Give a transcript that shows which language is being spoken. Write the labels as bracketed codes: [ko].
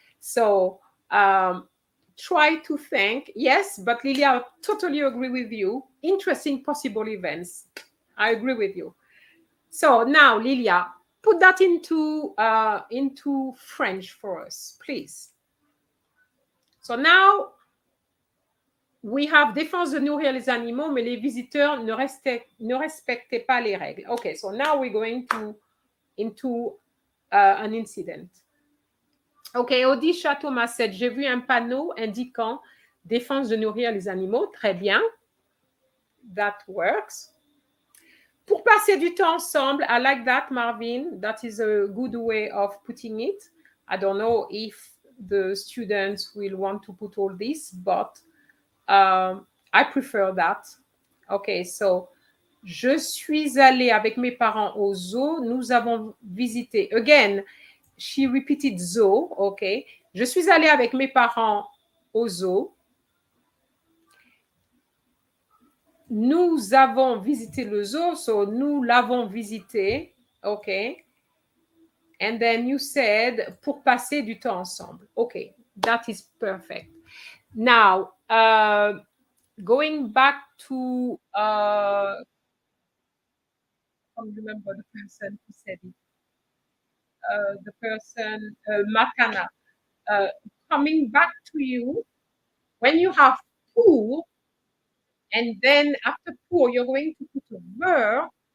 [en] So try to think. Yes, but Lilia, I totally agree with you. Interesting possible events. I agree with you. So now, Lilia, put that into French for us, please. So now we have [fr] défense de nourrir les animaux, mais les visiteurs ne respectaient pas les règles. [en] Okay, so now we're going into an incident. Okay, Odisha Thomas said, [fr] j'ai vu un panneau indiquant défense de nourrir les animaux. Très bien. [en] that works. [fr] Pour passer du temps ensemble, [en] I like that, Marvin. That is a good way of putting it. I don't know if the students will want to put all this, but I prefer that. [fr] Okay, so je suis allée avec mes parents au zoo. Nous avons visité. [en] Again, she repeated zoo. [fr] Okay, je suis allée avec mes parents au zoo. Nous avons visité le zoo, so nous l'avons visité. Okay. [en] And then you said [fr] pour passer du temps ensemble. [en] Okay, that is perfect. Now, going back to, I can't remember the person who said it. The person, Matana. Coming back to you, when you have pour, and then after pour, you're going to put a verb.